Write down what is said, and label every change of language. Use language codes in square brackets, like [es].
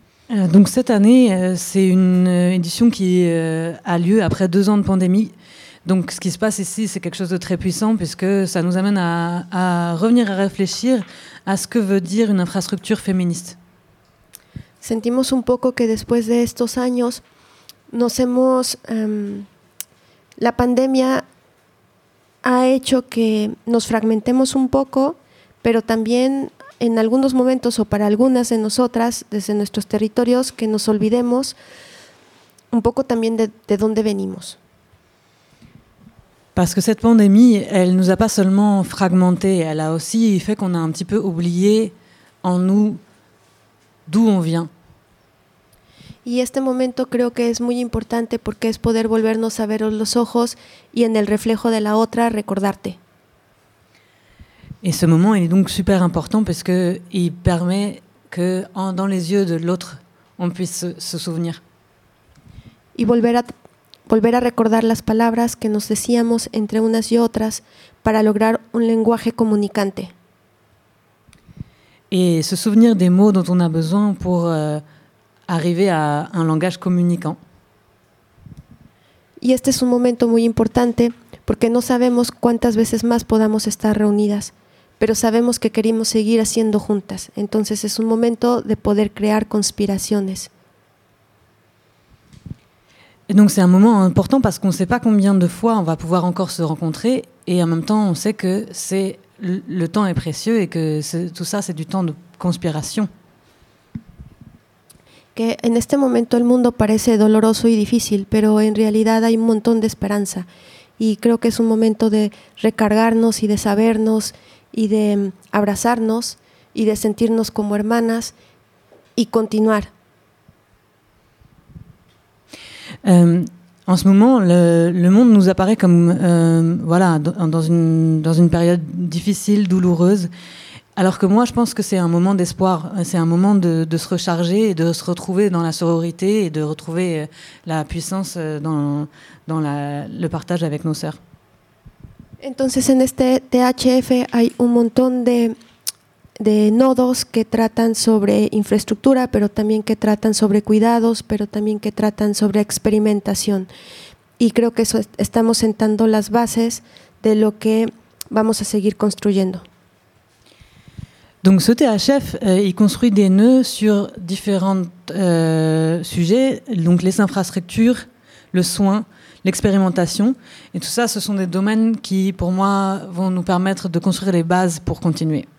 [fr] Donc cette année, c'est une édition qui a lieu après 2 ans de pandémie. Donc ce qui se passe ici, c'est quelque chose de très puissant puisque ça nous amène à revenir à réfléchir à ce que veut dire une infrastructure féministe. [es] Sentimos un poco que después de estos años nos hemos la pandemia ha hecho que nos fragmentemos un poco, pero también en algunos momentos o para algunas de nosotras desde nuestros territorios que nos olvidemos un poco también de dónde venimos. [fr] Parce que cette pandémie, elle nous a pas seulement fragmenté, elle a aussi fait qu'on a un petit peu oublié en nous d'où on vient. [es] Y este momento creo que es muy importante porque es poder volvernos a ver los ojos y en el reflejo de la otra recordarte. [fr] Et ce moment, il est donc super important parce que il permet que dans les yeux de l'autre, on puisse se souvenir. [es] Y volver a recordar las palabras que nos decíamos entre unas y otras para lograr un lenguaje comunicante. [fr] Et se souvenir des mots dont on a besoin pour arriver à un langage communicant. [es] Y este es un momento muy importante porque no sabemos cuántas veces más podamos estar reunidas, pero sabemos que queremos seguir haciendo juntas. Entonces es un momento de poder crear conspiraciones. [fr] Et donc c'est un moment important parce qu'on ne sait pas combien de fois on va pouvoir encore se rencontrer et en même temps on sait que le temps est précieux et que tout ça c'est du temps de conspiration. [es] Que en este momento el mundo parece doloroso y difícil, pero en realidad hay un montón de esperanza y creo que es un momento de recargarnos y de sabernos y de abrazarnos y de sentirnos como hermanas y continuar. [fr] En ce moment, le monde nous apparaît comme voilà dans une période difficile, douloureuse, Alors que moi, je pense que c'est un moment d'espoir. C'est un moment de se recharger et de se retrouver dans la sororité et de retrouver la puissance dans le partage avec nos sœurs. [es] Entonces, en este THF, hay un montón de nodos que tratan sobre infraestructura, pero también que tratan sobre cuidados, pero también que tratan sobre experimentación. Y creo que eso estamos sentando las bases de lo que vamos a seguir construyendo. [fr] Donc ce THF, il construit des nœuds sur différents sujets, donc les infrastructures, le soin, l'expérimentation. Et tout ça, ce sont des domaines qui, pour moi, vont nous permettre de construire les bases pour continuer.